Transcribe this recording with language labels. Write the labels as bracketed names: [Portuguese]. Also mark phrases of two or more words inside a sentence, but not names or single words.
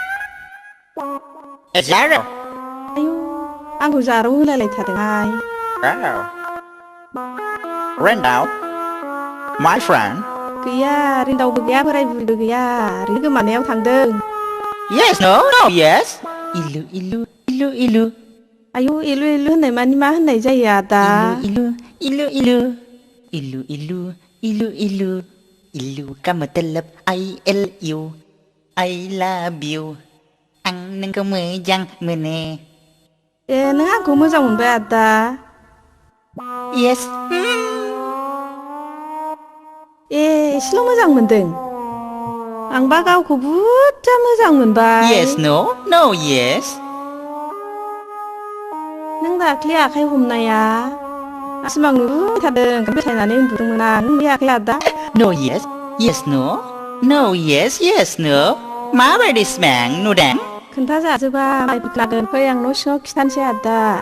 [Bodo] जारौ आयौ आंखौ जारौ होलायलायथारदोंहाय। [English] रेन्डाव my friend. [Bodo] गैया रिन्दावबो गैया बोराय बुरिबो गैया ओरैनो गोमानायाव थांदों। [English] Yes no no yes ILU ILU ILU ILU. [Bodo] आयौ इलु इलु होननाय मानि मा होननाय जायो आदा? [English] ILU ILU ILU ILU ILU ILU ILU ILU [Hindi] का मतलब [English] ILU I love you [Bodo] आं नोंखौ मोजां मोनो। ए नों आंखौ मोजां मोनबाय आदा? [English] Yes [Bodo] ए एसेल' मोजां मोनदों? आंबा गावखौ बुरजा मोजां मोनबाय। [English] Yes no no yes। [Bodo] नों दाख्लै आखाइ हमनाया सिमां नुबायथारदों बेथायनानै उन्दुदोंमोन आं नुयाखै आदा? [English] No yes yes no no yes yes no [Bodo] माबायदि सिमां नुदों? खोन्थाजाजोबा लागोन फै आं न' सिङाव खिथानोसै आदा।